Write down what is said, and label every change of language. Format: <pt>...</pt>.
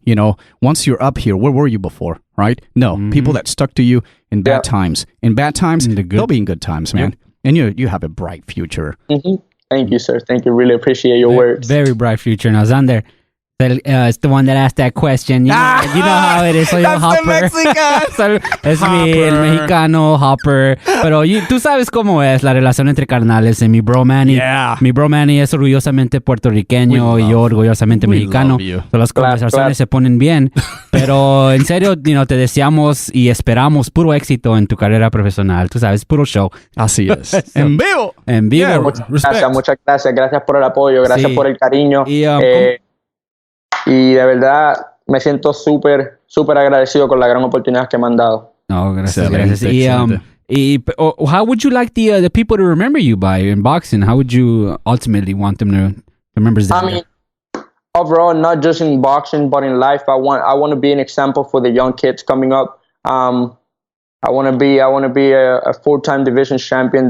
<en>Once you're up here, where were you before? Right? No, people that stuck to you in bad times. In bad times, they'll be in good times, man. And you have a bright future. Mm-hmm. Thank you, sir. Thank you. Really appreciate your words. Very bright future. Now, Xander, it's the one that asked that question. You know how it is.</en> <es>Soy</es> <en>That's Hopper. The Mexican.</en> <es>Es mi, el mexicano Hopper. Pero tú sabes cómo es la relación entre carnales. Mi bro Manny.</es> <en>Yeah.</en> <es>Mi bro Manny es orgullosamente puertorriqueño y yo orgullosamente mexicano. Las conversaciones se ponen bien. Pero en serio, te deseamos y esperamos puro éxito en tu carrera profesional. Tú sabes, puro show. Así es. En vivo. En vivo.</es> <en>Yeah,</en> <es>muchas gracias. Gracias por el apoyo. Gracias por el cariño. Y de verdad me siento súper súper agradecido con la gran oportunidad que me han dado. Oh, gracias, Excelente, gracias.</es> <en>How would you like the people to remember you by in boxing? How would you ultimately want them to remember Xander? I mean, overall, not just in boxing, but in life, I want to be an example for the young kids coming up. I want to be a 4-time division champion.</en>